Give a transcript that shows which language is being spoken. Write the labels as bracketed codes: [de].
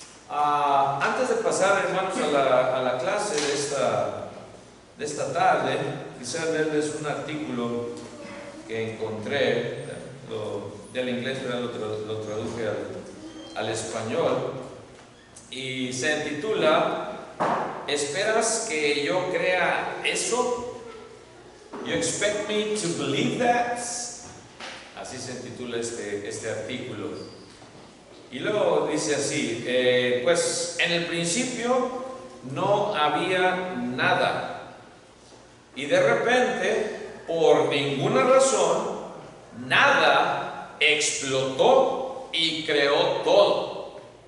[es] Antes de pasar, hermanos, a la clase de esta tarde, quisiera leerles un artículo que encontré, del inglés lo traduje al español, y se titula ¿Esperas que yo crea eso? [en] You expect me to believe that? [es] Así se titula este artículo. Y luego dice así, pues en el principio no había nada, y de repente, por ninguna razón, nada explotó y creó todo.